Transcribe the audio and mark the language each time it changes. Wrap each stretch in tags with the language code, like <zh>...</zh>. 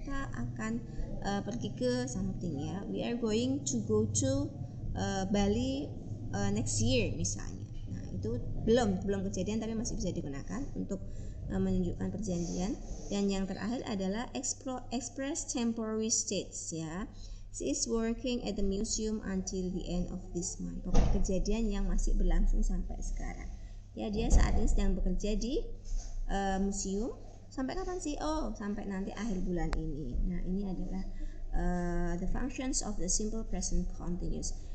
<id>Kita akan pergi ke</id> <en>something ya. We are going to go to Bali next year misalnya.</en> <id>Nah, itu belum kejadian tapi masih bisa digunakan untuk menunjukkan perjanjian. Dan yang terakhir adalah</id> <en>express temporary states</en> <id>ya.</id> <en>She is working at the museum until the end of this month.</en> <id>Pokoknya kejadian yang masih berlangsung sampai sekarang. Ya, dia saat ini sedang bekerja di museum. Sampai kapan sih? Oh, sampai nanti akhir bulan ini. Nah, ini adalah</id> <en>the functions of the simple present continuous.</en>